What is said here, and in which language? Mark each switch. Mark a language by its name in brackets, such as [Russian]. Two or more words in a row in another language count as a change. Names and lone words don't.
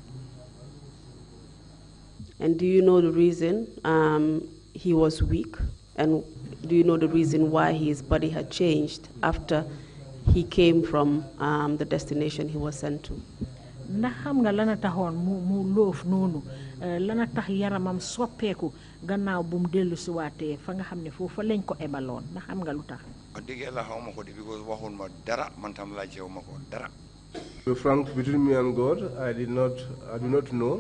[English] And do you know the reason he was weak? And do you know the reason why his body had changed after he came from the destination he was sent to? [Wolof] Ndax xam nga lana taxoon mu loof noonu lana tax yaramam soppeeku gannaaw bu mu dellu si waatee fa nga xam ne foofu lañ ko ebaloon ndax xam nga lu tax. wax dëgg yàlla xaw ma ko de because waxul ma dara man tam laajtewu ma ko dara. [English] To be frank, between me and God, I do not know.